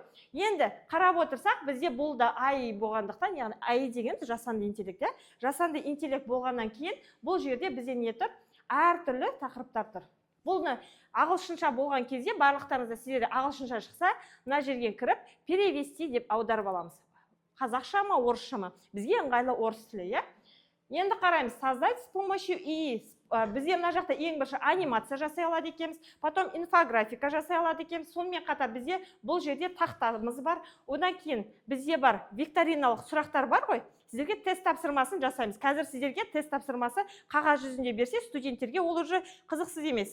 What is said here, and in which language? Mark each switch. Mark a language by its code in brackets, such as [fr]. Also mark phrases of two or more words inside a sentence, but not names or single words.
[kk] Енді қарап отырсақ, бізде бұл да AI болғандықтан, яғни AI деген жасанды интеллект, жасанды интеллект болғаннан кейін бұл жерде бізде не тұр? Әртүрлі тақырыптар тұр. Бұлны ағылшынша болған кезде, барлықтарыңызда сіздерде ағылшынша шықса, мына жерге кіріп, перевести деп аударып аламыз. Қазақша ма, орысша ма? Бізге ыңғайлы орыс тілі, я? Енді қараймыз, [ru] создать с помощью ИИ. [kk] Бізде мына жақта ең бірінші анимация жасай алады екенбіз, потом инфографика жасай алады екенбіз. Сонымен қатар бізде бұл жерде тақтамыз бар. Одан кейін бізде бар викториналық сұрақтар бар ғой. Сіздерге тест тапсырмасын жасаймыз. Қазір сіздерге тест тапсырмасы қағаз жүзінде берсе, студенттерге ол уже қызықсыз емес.